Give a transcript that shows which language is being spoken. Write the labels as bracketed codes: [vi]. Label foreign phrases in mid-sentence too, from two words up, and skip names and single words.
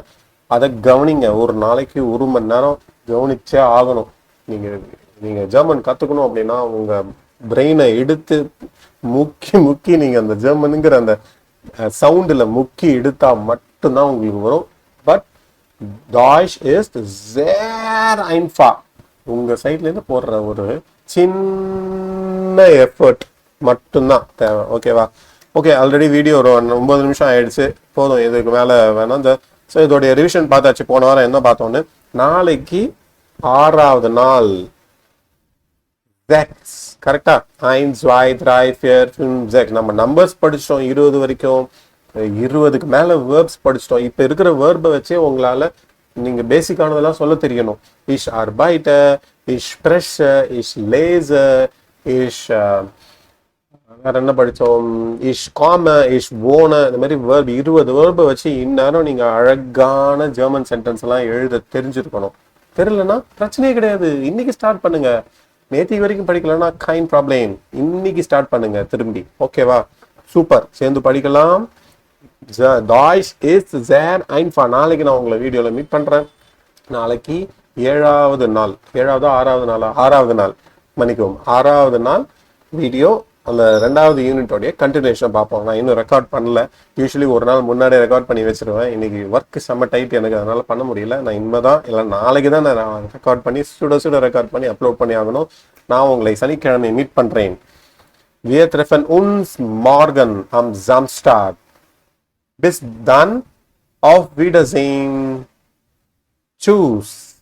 [ta] அதை கவனிங்க. ஒரு நாளைக்கு 1 மணி நேரம் கவனிச்சே ஆகணும். நீங்க ஜெர்மன் கத்துக்கணும் அப்படின்னா உங்க பிரெயினை எடுத்து முக்கி நீங்க அந்த ஜெர்மனுங்கிற அந்த சவுண்டுல முக்கி எடுத்தா மட்டும்தான் உங்களுக்கு வரும். [de] பட் Deutsch ist sehr einfach. [ta] உங்க சைட்ல இருந்து போடுற ஒரு சின்ன எஃபர்ட் மட்டும்தான் தேவை. ஓகேவா? ஓகே, ஆல்ரெடி வீடியோ ஒரு 9 நிமிஷம் ஆயிடுச்சு. போதும், இதுக்கு மேல வேணாம். ஸோ இதோடைய ரிவிஷன் பார்த்தாச்சு. போன வாரம் என்ன பார்த்தோன்னு, நாளைக்கு 6வது நாள். கரெக்டா? 1, 2, 3, 4, 5, 6 நம்ம நம்பர்ஸ் படிச்சிட்டோம் 20 வரைக்கும். 20க்கு மேல வேர்ப்ஸ் படிச்சிட்டோம். இப்ப இருக்கிற வேர்பை வச்சே உங்களால நீங்க பேசிக்கானதெல்லாம் சொல்ல தெரியணும். [de] ich arbeite, ich spreche, ich lese, [ta] இஷ் வேற என்ன படிச்சோம், [de] ich komme, ich wohne. [ta] இந்த மாதிரி வேர்ப் 20 வேர்பை வச்சு இந்நேரம் நீங்க அழகான ஜெர்மன் சென்டென்ஸ் எல்லாம் எழுத தெரிஞ்சிருக்கணும். தெரியலன்னா பிரச்சனையே கிடையாது. இன்னைக்கு ஸ்டார்ட் பண்ணுங்க. நேற்று வரைக்கும் படிக்கலன்னா [en] kind problem. [ta] இன்னைக்கு ஸ்டார்ட் பண்ணுங்க திரும்பி. ஓகேவா? சூப்பர். சேர்ந்து படிக்கலாம். [de] Deutsch ist sehr einfach. [ta] நாளைக்கு நான் உங்களை வீடியோவில் மீட் பண்ணுறேன். நாளைக்கு ஏழாவது நாள் மன்னிக்கவும் 6வது நாள் வீடியோ அந்த 2வது யூனிட்டோடைய கண்டினியூஷன் பார்ப்போம். நான் இன்னும் ரெக்கார்ட் பண்ணல. யூஸ்வலி ஒரு நாள் முன்னாடியே ரெக்கார்ட் பண்ணி வச்சிருவேன். இன்னைக்கு ஒர்க் செம்ம டைட் எனக்கு, அதனால பண்ண முடியல. நான் இனிமேதான் இல்லை நாளைக்கு தான் நான் ரெக்கார்ட் பண்ணி சுட ரெக்கார்ட் பண்ணி அப்லோட் பண்ணி ஆகணும். நான் உங்களை சனிக்கிழமை மீட் பண்றேன். [de] Wir treffen uns morgen am Samstag. Bis dann, auf Wiedersehen. Tschüss.